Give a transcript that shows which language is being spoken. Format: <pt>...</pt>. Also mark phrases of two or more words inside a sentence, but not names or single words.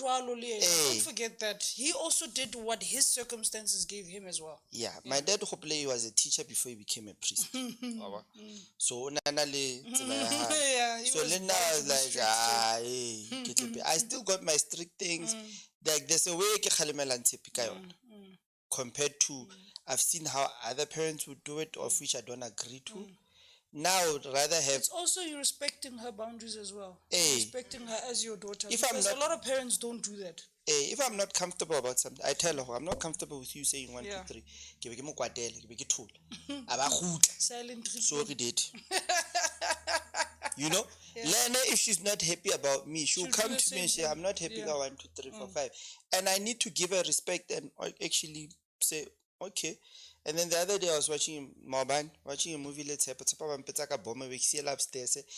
<en>Don't forget that. He also did what his circumstances gave him as well. Yeah. My dad hopefully was a teacher before he became a priest. So Yeah, so then now I was like, I still got my strict things. Like, there's a way</en> <st>ke khalemelang tshepi ka yona,</st> <en>compared to I've seen how other parents would do it, of which I don't agree to. Now I would rather have. It's also you respecting her boundaries as well. Hey. Respecting her as your daughter. If because I'm not, a lot of parents don't do that. Hey, if I'm not comfortable about something, I tell her I'm not comfortable with you saying 1, 2, 3.</en> <st>Ke be ke mo kwatele, ke be ke thola. Aba kgutla.</st> <en>Silent treatment. Sorry, dad. You know, Lena, if she's not happy about me, she'll come to me and say, I'm not happy about 1, 2, 3, 4, 5. And I need to give her respect and actually say, okay. And then the other day I was watching a movie, let's say, upstairs.</en>